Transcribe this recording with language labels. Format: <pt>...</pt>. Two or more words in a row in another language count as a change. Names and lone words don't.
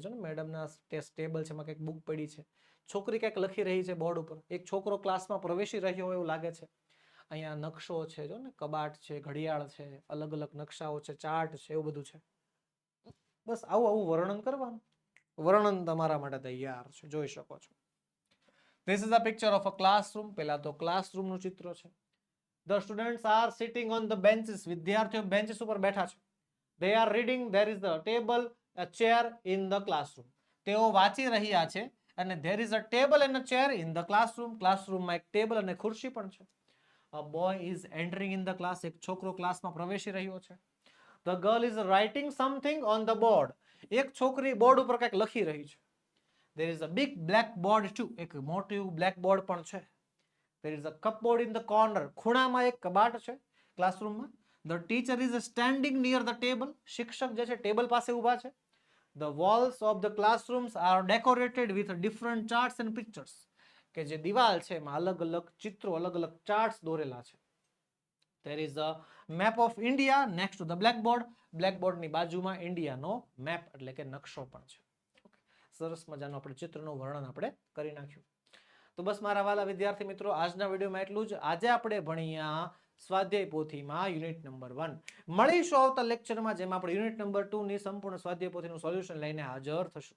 <gu>જો ને મેડમના ટેબલ છે, એમાં કંઈક બુક પડી છે, છોકરી કંઈક લખી રહી છે બોર્ડ ઉપર, એક છોકરો ક્લાસમાં પ્રવેશી રહ્યો હોય એવું લાગે છે. અહીંયા નકશો છે, જો ને કબાટ છે, ઘડિયાળ છે, અલગ અલગ નકશાઓ છે, ચાર્ટ છે, એવું બધું છે. બસ આવું વર્ણન કરવાનું. વર્ણન તમારા માટે તૈયાર છે, જોઈ શકો છો.</gu> <en>This is a picture of a classroom.</en> <gu>પહેલા તો ક્લાસરૂમનું ચિત્ર છે.</gu> <en>The students are sitting on the benches.</en> <gu>વિદ્યાર્થીઓ બેન્ચીસ ઉપર બેઠા છે.</gu> <en>They are reading. There is a table, a chair in the classroom.</en> <gu>તેઓ વાંચી રહ્યા છે અને</gu> <en>there is a table and a chair in the classroom.</en> <gu>ક્લાસરૂમમાં એક ટેબલ અને ખુરશી પણ છે.</gu> <en>A boy is entering in the class.</en> <gu>એક છોકરો ક્લાસમાં પ્રવેશી રહ્યો છે.</gu> <en>The girl is writing something on the board.</en> <gu>એક છોકરી બોર્ડ ઉપર કંઈક લખી રહી છે.</gu> <en>There is a big black board too.</en> <gu>એક મોટું</gu> <en>black board</en> <gu>પણ છે.</gu> <en>There is a cupboard in the corner.</en> <gu>ખૂણામાં એક કબાટ છે ક્લાસરૂમમાં.</gu> <en>The teacher is standing near the table.</en> <gu>શિક્ષક જે છે ટેબલ પાસે ઊભા છે.</gu> <en>The walls of the classrooms are decorated with different charts and pictures.</en> <gu>કે જે દિવાલ છે એમાં અલગ અલગ ચિત્રો, અલગ અલગ ચાર્ટ્સ દોરેલા છે.</gu> <en>There is a map of India next to the blackboard.</en> <gu>બ્લેકબોર્ડની બાજુમાં ઇન્ડિયાનો મેપ એટલે કે નકશો પણ છે. સરસ મજાનું આપણે ચિત્રનું વર્ણન આપણે કરી નાખ્યું. તો બસ મારા વાલા વિદ્યાર્થી મિત્રો, આજના વિડીયોમાં એટલું જ. આજે આપણે ભણ્યા સ્વાધ્યાય પોથીમાં યુનિટ નંબર 1. મળીશું આવતા લેક્ચરમાં, જેમાં આપણે યુનિટ નંબર 2 ની સંપૂર્ણ સ્વાધ્યાય પોથીનું સોલ્યુશન લઈને હાજર થશું.</gu>